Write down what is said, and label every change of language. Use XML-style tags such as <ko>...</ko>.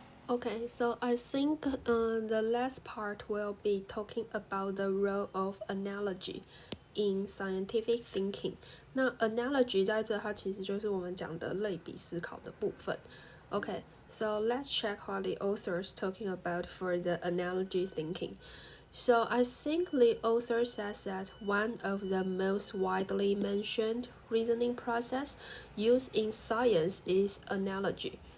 <en>Okay, so I think the last part will be talking about the role of analogy in scientific thinking.</en> <zh>那 analogy 在这它其实就是我们讲的类比思考的部分。</zh> <en>Okay, so let's check what the author is talking about for the analogy thinking. So I think the author says that one of the most widely mentioned reasoning process used in science is analogy.</en>